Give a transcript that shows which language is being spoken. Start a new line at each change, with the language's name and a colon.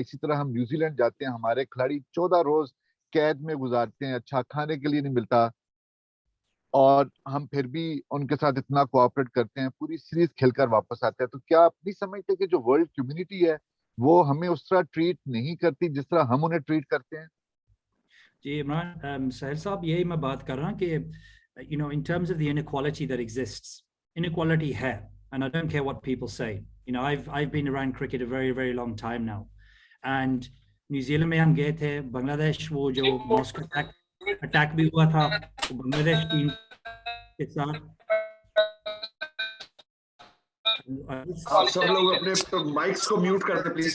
Hindi: इसी तरह हम न्यूजीलैंड जाते हैं, हमारे खिलाड़ी 14 रोज कैद में गुजारते हैं, अच्छा खाने के लिए नहीं मिलता, और हम फिर भी उनके साथ इतना कोऑपरेट करते हैं, पूरी सीरीज खेलकर वापस आते हैं। तो क्या आप नहीं समझते कि जो वर्ल्ड कम्युनिटी है वो हमें उस तरह ट्रीट नहीं करती जिस तरह हम उन्हें ट्रीट करते हैं? जी इमरान, सहल साहब, यही मैं बात कर रहा हूँ कि
English: in terms of the inequality that exists, inequality है, and I don't care what people say. I've been around cricket a very, very long time now, and
Hindi: New Zealand में हम गए थे, बांग्लादेश वो जो मॉस्को अटैक भी हुआ था, तो बांग्लादेश टीम के साथ आप सब लोग अपने माइक्स को म्यूट कर दें प्लीज।